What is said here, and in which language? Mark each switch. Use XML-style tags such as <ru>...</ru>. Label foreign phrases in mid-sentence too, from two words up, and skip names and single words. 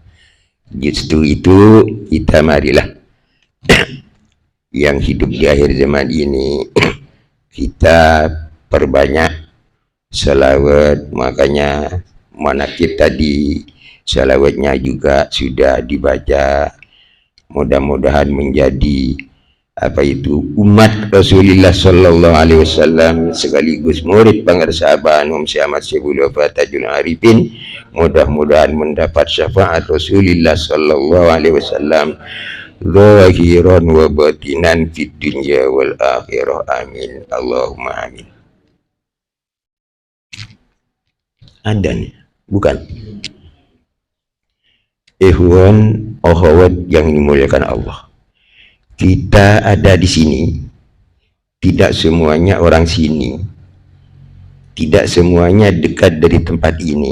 <id>Justru itu kita marilah yang hidup di akhir zaman ini kita perbanyak salawat. Makanya manaqib tadi salawatnya juga sudah dibaca. Mudah-mudahan menjadi apa itu umat Rasulullah</id> <ar>صلى الله عليه وسلم</ar> <id>sekaligus murid pangarsaban Syekh Ahmad Syibul Wafat Tajul Arifin. Mudah-mudahan mendapat syafaat Rasulullah</id> <ar>صلى الله عليه وسلم ظاهرا وباطنا في الدنيا والآخرة.</ar> <id>Amin.</id> <ar>اللهم آمين.</ar> <id>Ada nih, bukan? Ikhwan akhwat yang dimuliakan Allah, kita ada di sini, tidak semuanya orang sini, tidak semuanya dekat dari tempat ini.</id>